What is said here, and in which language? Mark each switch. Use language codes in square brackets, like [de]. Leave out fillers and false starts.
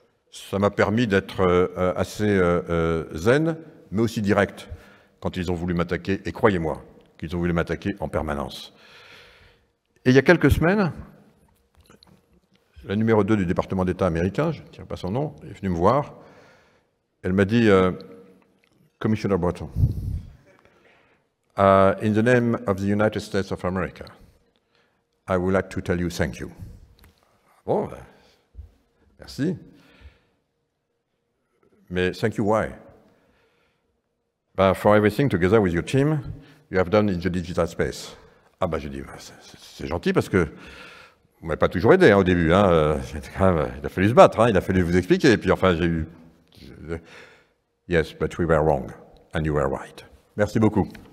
[fr] Ça m'a permis d'être assez zen, mais aussi direct, quand ils ont voulu m'attaquer, et croyez-moi, qu'ils ont voulu m'attaquer en permanence. Et il y a quelques semaines, la numéro 2 du département d'État américain, je ne dirai pas son nom, est venue me voir. Elle m'a dit, [en] Commissioner Breton, in the name of the United States of America, I would like to tell you thank you. [fr] Bon, ben, merci. Mais [en] thank you why? For everything together with your team, you have done in the digital space. [fr] Ah ben, je dis, c'est gentil parce que vous ne m'avez pas toujours aidé au début. il a fallu se battre, il a fallu vous expliquer. Et puis enfin, j'ai eu... [en] Yes, but we were wrong, and you were right. [fr] Merci beaucoup.